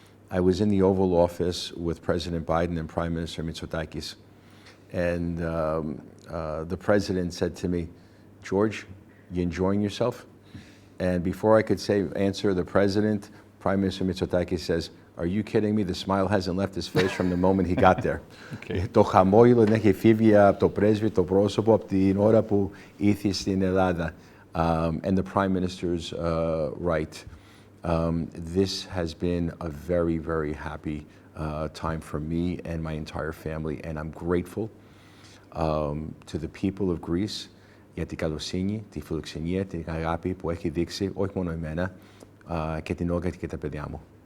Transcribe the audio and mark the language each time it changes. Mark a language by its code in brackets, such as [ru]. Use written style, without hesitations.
[en] I was in the Oval Office with President Biden and Prime Minister Mitsotakis, and the president said to me, "George, you enjoying yourself?" And before I could answer the president, Prime Minister Mitsotakis says, "Are you kidding me? The smile hasn't left his face from the moment he got there." [el] Το χαμόγελο δεν έχει φύγει από το πρέσβη, το πρόσωπο, από την ώρα που ήρθε στην Ελλάδα. [en] And the Prime Minister's right. This has been a very, very happy time for me and my entire family, and I'm grateful to the people of Greece [el] για την καλοσύνη, τη φιλοξενία, την αγάπη που έχει δείξει όχι μόνο εμένα και την Όλγα και τα παιδιά μου.